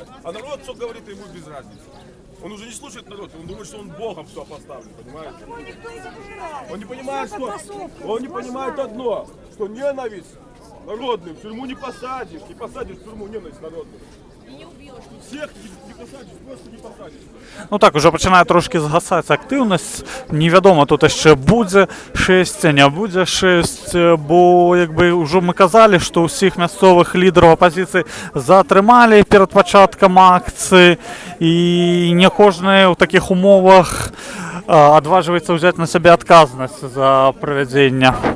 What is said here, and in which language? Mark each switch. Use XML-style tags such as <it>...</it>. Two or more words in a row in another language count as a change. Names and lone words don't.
<ru>А народ что говорит, ему без разницы. Он уже не слушает народ, он думает, что он Богом все поставлен, понимаете? Он не понимает, он не понимает одно, что ненависть народную в тюрьму не посадишь в тюрьму ненависть народную. Всех не посадиш, просто не посадиш.</ru> <uk>Ну так, уже починає трошки згасати активність. Невідомо, тут ще буде 6, не буде 6, бо якби вже ми казали, що усіх місцевих лідерів опозиції затримали перед початком акції, і не кожен у таких умовах відважується взяти на себе відказність за проведення.</uk>